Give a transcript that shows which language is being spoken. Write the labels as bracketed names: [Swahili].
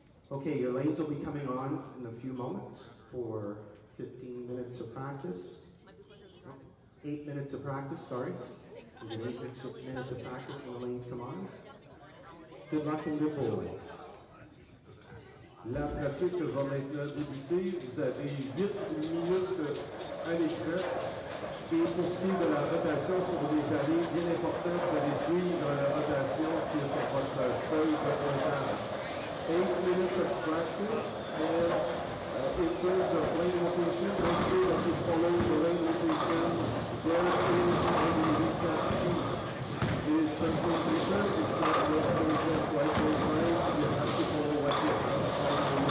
[English] Okay, your lanes will be coming on in a few moments for 15 minutes of practice. 8 minutes of practice, sorry. You get 8 minutes of practice when the lanes come on. Good luck and good bowling. [French] La pratique va maintenant débuter. Vous avez 8 minutes à l'écran. Et pour ce qui est de la rotation sur des allées, bien important, vous allez suivre la rotation qui est sur votre feuille de comptage. [English] 8 minutes of practice, and in terms of lane rotation, make sure that you follow the lane rotation. There is a recap sheet. It is something different. It's not what goes left, right, goes right. You have to follow what you have to follow.